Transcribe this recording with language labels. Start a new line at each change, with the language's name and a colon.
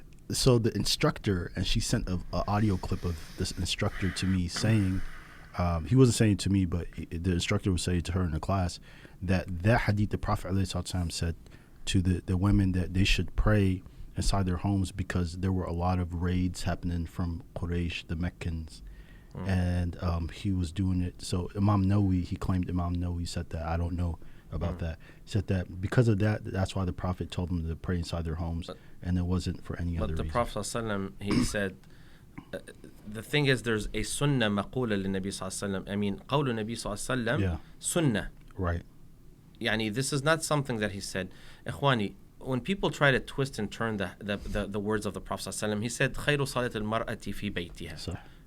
English: So the instructor, and she sent an audio clip of this instructor to me saying, he wasn't saying it to me, but the instructor was saying to her in the class that hadith, the Prophet ﷺ said to the women that they should pray inside their homes because there were a lot of raids happening from Quraysh, the Meccans, and he was doing it. So Imam Nawawi, he claimed Imam Nawawi said that. I don't know about that. He said that because of that, that's why the Prophet told them to pray inside their homes, and it wasn't for any other reason. But the Prophet ﷺ, he said, the thing is, there's a sunnah maqula
Arabic: للنبي صلى الله عليه وسلم.
English: I mean,
Arabic: قول النبي صلى الله عليه وسلم sunnah.
English: Right. Yani, this is not something that he said. Ikhwani, when people try to twist and turn the words of the Prophet ﷺ, he said,
Arabic: خير صلاة المرأة في بيتها.